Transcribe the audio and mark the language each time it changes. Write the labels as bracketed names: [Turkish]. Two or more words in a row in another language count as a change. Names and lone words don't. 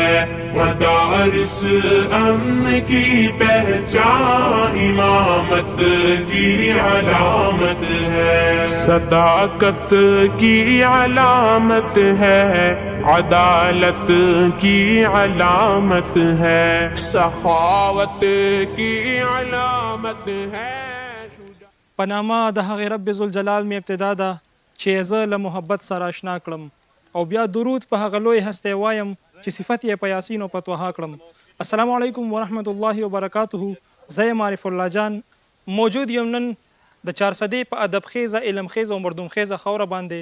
[Urdu] مدارس امن کی پہچان امامت کی علامت ہے. صداقت کی علامت ہے، عدالت کی علامت ہے، سخاوت کی علامت ہے. [Pashto] په نامه د هغې رب ذوالجلال مې ابتدا ده چې زه له محبت سره اشنا کړم، او بیا درود په هغه لوی هستی وایم چې صفت یې په یاسین او په طه کړم. [Arabic] السلام علیکم ورحمت الله وبرکاته. [Pashto] زه یم عارف الله جان، موجود یم نن د چارسدې په ادب خیزه علم خیزه او مردم خیزه خاوره باندې.